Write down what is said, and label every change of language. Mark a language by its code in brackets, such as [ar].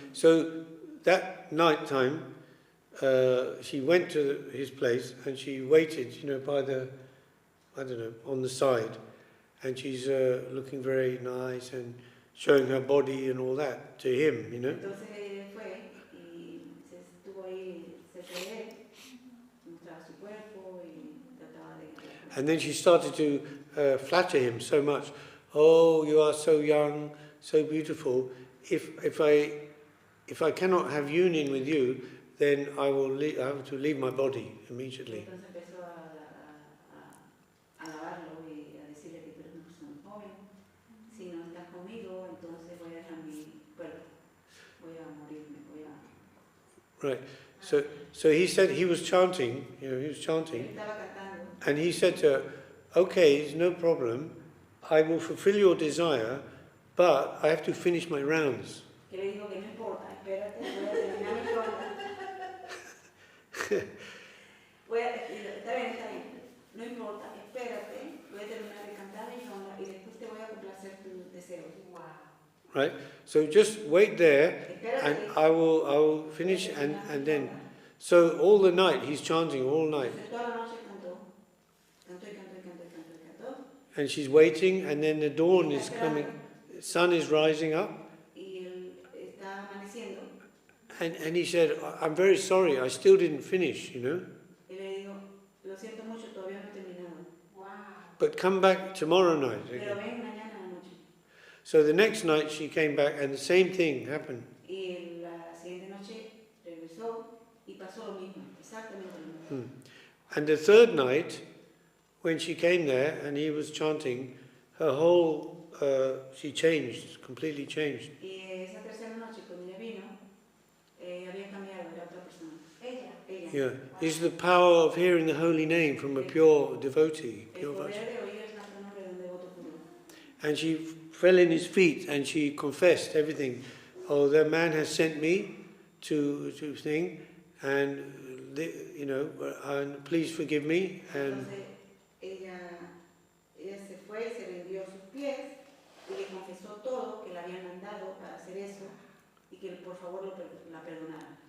[en] So that night time, she went to his place and she waited, by the, on the side, and she's looking very nice and showing her body and all that to him, [es] Entonces fue y se estuvo ahí cerca de él, mostraba su cuerpo y trataba de. [en] And then she started to flatter him so much. Oh, you are so young, so beautiful. If I cannot have union with you, then I have to leave my body immediately. [es] Entonces empezó a alabarlo y a decirle que tú eres una persona joven. Si no estás conmigo, entonces voy a dejar mi cuerpo. Voy a morirme, voy a. [en] Right. So he said he was chanting. He was [es] Él [en] chanting, [es] estaba cantando. [en] and he said to her, "Okay, it's no problem. I will fulfill your desire, but I have to finish my rounds." [es] Que le dijo que no importa, espérate, voy a terminar mi ronda. Está bien, no importa, espérate, voy a terminar de cantar mi ronda y después te voy a complacer tu deseo. [en] Wow. Right. So just wait there, and [es] Espérate. [en] I will finish, and then. So all the night he's chanting all night, [es] Entonces toda la noche cantó, cantó y cantó y cantó y cantó y cantó. [en] and she's waiting, and then the dawn is coming, the sun is rising up, [es] Y él está amaneciendo. [en] and he said, "I'm very sorry, I still didn't finish, [es] Y le digo, lo siento mucho, todavía no he terminado. [en] Wow. but come back tomorrow night." [es] Pero ven mañana a la noche. [en] So the next night she came back, and the same thing happened. [es] Y la siguiente noche regresó y pasó lo mismo, exactamente lo mismo. [en] And the third night, when she came there and he was chanting, her whole, she changed, completely changed. [es] Y esa tercera noche cuando ella vino, había cambiado, era otra persona. Ella. [en] Yeah, is the power of hearing the holy name from a pure devotee. [es] El [en] Pure [es] poder [en] Vaishnava. [es] de oír el santo nombre de un devoto puro. [en] And she fell in his feet and she confessed everything. Oh, the man has sent me to thing, and and please forgive me. And [es] Entonces ella se fue, se rindió a sus pies y le confesó todo, que la habían mandado para hacer eso y que por favor la perdonara.